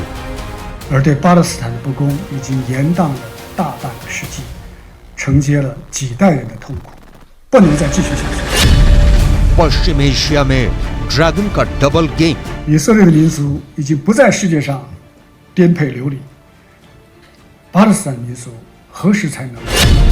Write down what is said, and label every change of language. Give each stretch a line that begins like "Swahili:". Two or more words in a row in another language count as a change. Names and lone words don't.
Chinese: 而对巴勒斯坦的不公已经延宕了大半个世纪，承接了几代人的痛苦，不能再继续下去。
Hindi: पश्चिम एशिया में ड्रैगन का
English: double game
Chinese: 以色列的民族已经不在世界上颠沛流离，巴勒斯坦民族何时才能